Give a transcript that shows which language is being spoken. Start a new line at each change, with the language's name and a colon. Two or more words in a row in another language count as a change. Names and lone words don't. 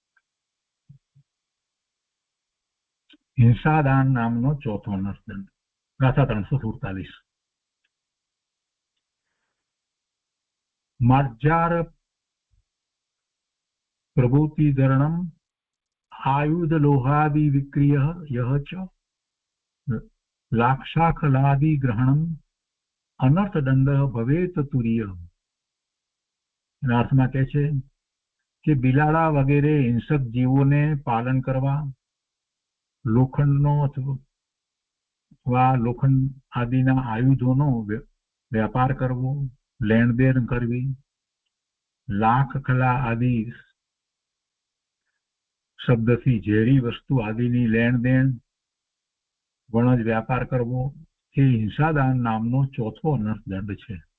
Gujarati: હિંસાદાન નામનો ચોથો અનર્થદંડ ગાથા 347.
Sanskrit: માર્જાર પ્રભૂતિધरणम आयुध लोहादि विक्रिय यह च लाक्षाखलादि ग्रहणम अनर्थदंड भवेत तुरीय.
Gujarati: એના અર્થમાં કહે છે કે બિલાડા વગેરે હિંસક જીવોને પાલન કરવા, લોખંડનો અથવા લોખંડ આદિના આયુધોનો વ્યાપાર કરવો, લેણદેણ કરવી, લાખ ખલા આદિ શબ્દથી ઝેરી વસ્તુ આદિની લેણ દેણ, વણજ વ્યાપાર કરવો એ હિંસાદાન નામનો ચોથો અનર્થદંડ છે.